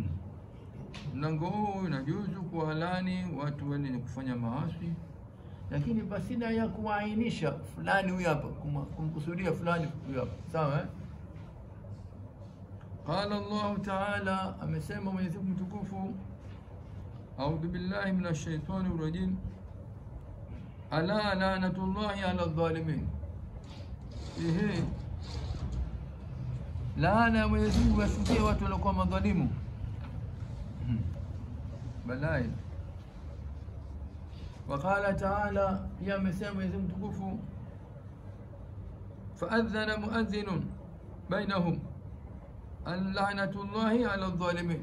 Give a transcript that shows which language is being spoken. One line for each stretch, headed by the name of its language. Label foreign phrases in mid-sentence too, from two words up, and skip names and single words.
Swahili: Mlango huu unajuzu kuwalani watu wenye kufanya maasi, lakini pasina ya kuainisha fulani huyu hapa, kumkusudia fulani huyu hapa, sawa?
Arabic: قال الله تعالى,
Swahili: amesema Mwenyezi Mungu mtukufu,
Arabic: أعوذ بالله من الشيطان الرجيم، ألا لعنة الله على الظالمين.
Swahili: Laana ya Mwenyezi Mungu washukie watu waliokuwa madhalimu. Balai.
Arabic: وقال تعالى,
Swahili: pia amesema Mwenyezi Mungu mtukufu,
Arabic: فأذن مؤذن بينهم أن لعنة الله على الظالمين.